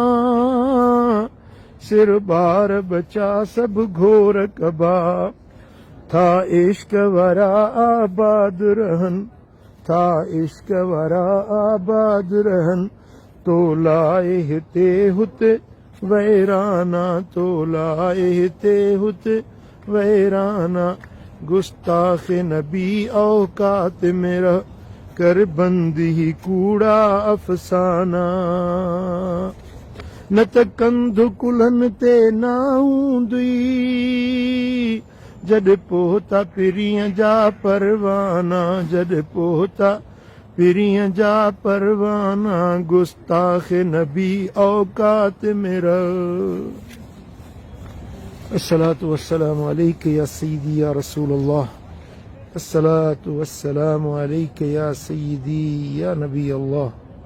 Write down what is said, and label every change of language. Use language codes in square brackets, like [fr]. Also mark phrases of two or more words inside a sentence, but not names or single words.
[sd] सिर ॿार बचा सब घोर कबा, था इश्क वारा आबाद रहन, था इश्क वारा आबाद रहन, तो लाए हिते हुते वैराना, तो लाए हिते हुते वैराना, गुस्ताख नबी औकात मेरा, कर बंदी कूड़ा अफसाना, न त कंध कुलन ते ना हूंदई, जड पोता पिरिय जा परवाना, जड पोता पिरिय जा परवाना, गुस्ताख नबी औकात मेरा। [ar] الصلاة والسلام عليك يا سيدي يا رسول الله، الصلاة والسلام عليك يا سيدي يا نبي الله.